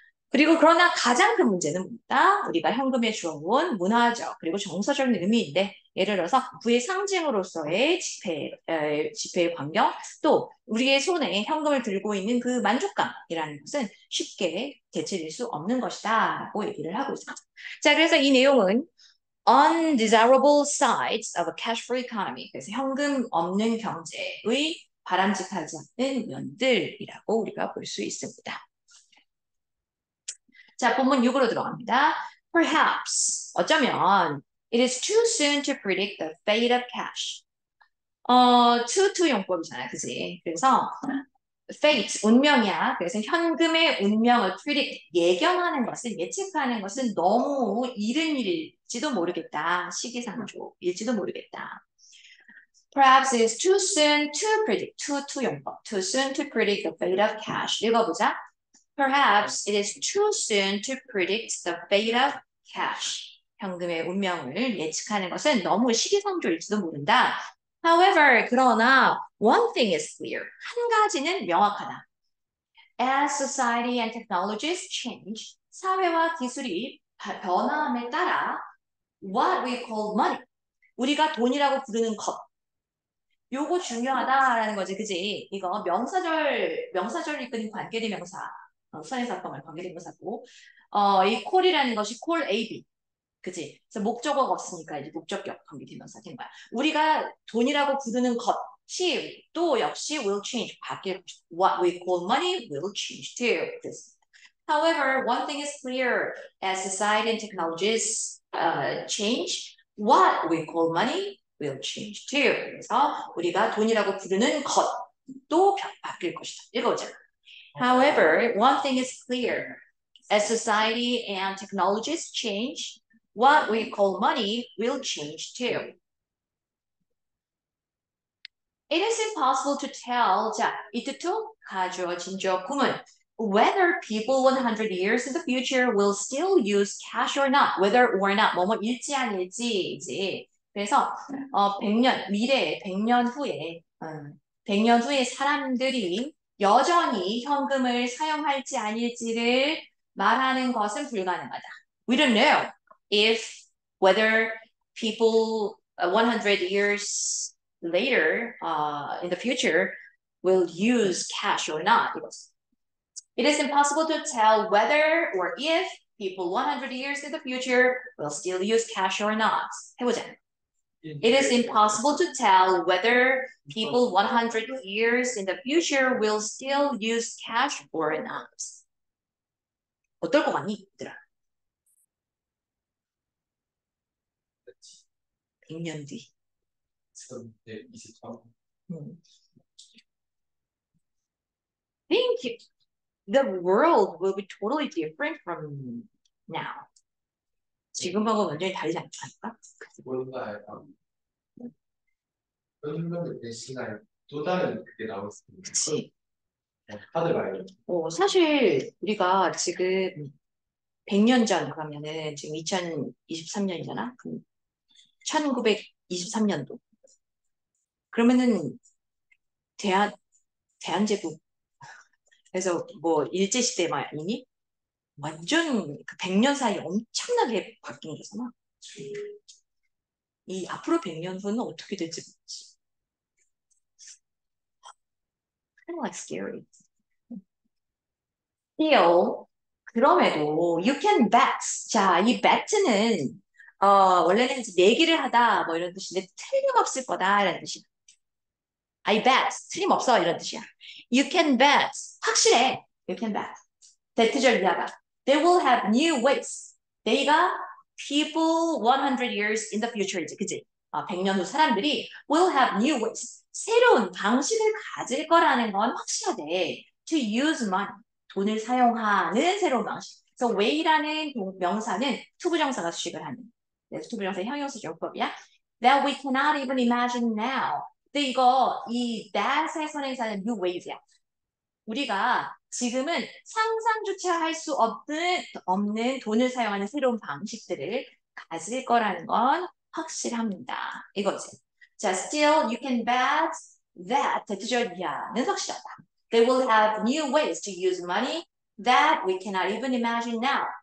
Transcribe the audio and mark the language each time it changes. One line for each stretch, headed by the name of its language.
Korean: 그리고 그러나 가장 큰 문제는 뭐다? 우리가 현금에 주어온 문화적 그리고 정서적인 의미인데 예를 들어서 부의 상징으로서의 지폐의 광경 또 우리의 손에 현금을 들고 있는 그 만족감이라는 것은 쉽게 대체될 수 없는 것이다 라고 얘기를 하고 있습니다.
English: 자, 그래서 이 내용은 undesirable sides of a cash-free economy.
Korean: 그래서 현금 없는 경제의 바람직하지 않는 면들이라고 우리가 볼 수 있습니다. 자, 본문 6으로 들어갑니다.
English: Perhaps,
Korean: 어쩌면
English: it is too soon to predict the fate of cash.
Korean: to 용법이잖아요. 그지? 그래서 fate, 운명이야. 그래서 현금의 운명을 predict, 예측하는 것은 너무 이른 일일지도 모르겠다. 시기상조일지도 모르겠다.
English: Perhaps it is too soon to predict, to 용법, too soon to predict the fate of cash.
Korean: 읽어보자.
English: Perhaps it is too soon to predict the fate of cash.
Korean: 현금의 운명을 예측하는 것은 너무 시기상조일지도 모른다.
English: However,
Korean: 그러나
English: one thing is clear.
Korean: 한 가지는 명확하다.
English: As society and technologies change,
Korean: 사회와 기술이 변화함에 따라
English: what we call money,
Korean: 우리가 돈이라고 부르는 것, 요거 중요하다라는 거지, 그지? 이거 명사절을 이끄는 관계대 명사. 선행사건을 관계대명사고 이 call이라는 것이 call AB 그치? 그래서 목적어가 없으니까 이제 목적격 관계대명사 된 거야. 우리가 돈이라고 부르는 것이 또 역시
English: will change
Korean: 바뀔 것이다.
English: What we call money will change too. However, one thing is clear: as society and technologies change, what we call money will change too.
Korean: 그래서 우리가 돈이라고 부르는 것도 바뀔 것이다. 읽어보자.
English: However, one thing is clear. As society and technologies change, what we call money will change too. It is impossible to tell.
Korean: 자, 이트2 가주어진주어 구문.
English: whether people 100 years in the future will still use cash or not. Whether or not,
Korean: 뭐뭐일지 아닐지이지. 그래서 100년, 미래에 100년 후에 100년 후에 사람들이 여전히 현금을 사용할지 아닐지를 말하는 것은 불가능하다.
English: We don't know if whether people 100 years later in the future will use cash or not. It is impossible to tell whether or if people 100 years in the future will still use cash or not.
Korean: 해보자.
English: It is impossible to tell whether people 100 years in the future will still use cash or not.
Korean: 어떨 것 같니, 얘들아? 100년 뒤. 23.
English: Think the world will be totally different from now.
Korean: 지금하고 완전히 다르지 않을까? 뭔가 약간 현금을 대신할 또 다른 그게 나올 수 있는 그치. 카드 말고 사실 우리가 지금 100년 전 그러면은 지금 2023년이잖아. 1923년도. 그러면은 대한제국 그래서 뭐 일제시대 말이니? 완전 그 100년 사이에 엄청나게 바뀐 거잖아. 이 앞으로 100년 후는 어떻게 될지 모르지.
English: Kind of like scary. Still,
Korean: 그럼에도
English: you can bet.
Korean: 자, 이 bet는 원래는 이제 내기를 하다 뭐 이런 뜻인데 틀림없을 거다 이런 뜻이야.
English: I bet
Korean: 틀림없어 이런 뜻이야.
English: You can bet
Korean: 확실해.
English: You can bet.
Korean: 대트절 이하다.
English: They will have new ways. They가 people 100 years in the future이지,
Korean: 그지? 100년 후 사람들이
English: will have new ways.
Korean: 새로운 방식을 가질 거라는 건 확실하대.
English: To use money.
Korean: 돈을 사용하는 새로운 방식. 그래서 way라는 명사는 투부정사가 수식을 하는. 그래서 투부정사 형용사 용법이야.
English: That we cannot even imagine now.
Korean: 근데 이 that의 선행사는 new ways야. 우리가 지금은 상상조차 할 수 없는 돈을 사용하는 새로운 방식들을 가질 거라는 건 확실합니다. 이거지.
English: 자, still you can bet that
Korean: 대투절이야는 확실하다.
English: They will have new ways to use money that we cannot even imagine now.